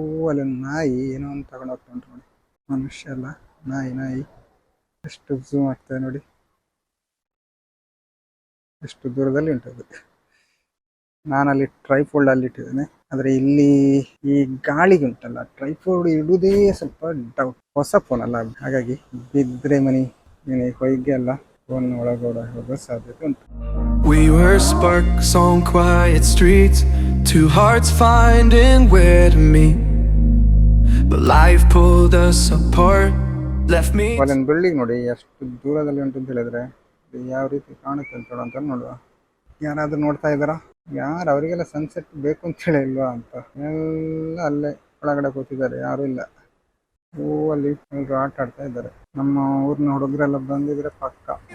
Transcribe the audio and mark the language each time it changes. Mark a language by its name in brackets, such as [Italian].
[Kannada] ಅಲ್ಲಿ ನಾಯಿ ಏನೋ ಒಂದು ತಗೊಂಡು ಹೋಗ್ತಾ ಉಂಟು ನೋಡಿ. ಮನುಷ್ಯ ಅಲ್ಲ, ನಾಯಿ ಎಷ್ಟು ಝೂಮ್ ಆಗ್ತದೆ ನೋಡಿ, ಎಷ್ಟು ದೂರದಲ್ಲಿ ಉಂಟದು. ನಾನಲ್ಲಿ ಟ್ರೈಫೋಲ್ಡ್ ಅಲ್ಲಿ ಇಟ್ಟಿದ್ದೇನೆ. ಆದ್ರೆ ಇಲ್ಲಿ ಈ ಗಾಳಿಗೆ ಉಂಟಲ್ಲ, ಟ್ರೈಫೋಲ್ಡ್ ಇಡುವುದೇ ಸ್ವಲ್ಪ ಡೌಟ್. ಹೊಸ ಫೋನ್ ಅಲ್ಲ, ಹಾಗಾಗಿ ಬಿದ್ರೆ ಮನೆ ಹೊಯ್ಗೆ ಅಲ್ಲ ಫೋನ್ ಒಳಗಡೆ ಹೋಗೋ ಸಾಧ್ಯತೆ ಉಂಟು. [English] We were sparks on quiet streets, two hearts finding where to meet, but life pulled us apart, left me. [Kannada] ಒಂದು ಬಿಲ್ಡಿಂಗ್ ನೋಡಿ ಎಷ್ಟು ದೂರದಲ್ಲಿ ಉಂಟು ಅಂತ ಹೇಳಿದ್ರೆ ಯಾವ ರೀತಿ ಕಾಣುತ್ತೆ ಅಂತ ನೋಡುವ. ಯಾರಾದ್ರೂ ನೋಡ್ತಾ ಇದ್ದಾರಾ? ಯಾರು ಅವರಿಗೆಲ್ಲ ಸನ್ಸೆಟ್ ಬೇಕು ಅಂತ ಹೇಳಿ ಇಲ್ವಾ ಅಂತ ಎಲ್ಲ ಅಲ್ಲೇ ಒಳಗಡೆ ಕೂತಿದ್ದಾರೆ, ಯಾರು ಇಲ್ಲ. ಅಲ್ಲಿ ಎಲ್ರು ಆಟ ಆಡ್ತಾ ಇದ್ದಾರೆ. ನಮ್ಮ ಊರಿನ ಹುಡುಗರೆಲ್ಲ ಬಂದಿದ್ರೆ ಪಕ್ಕ.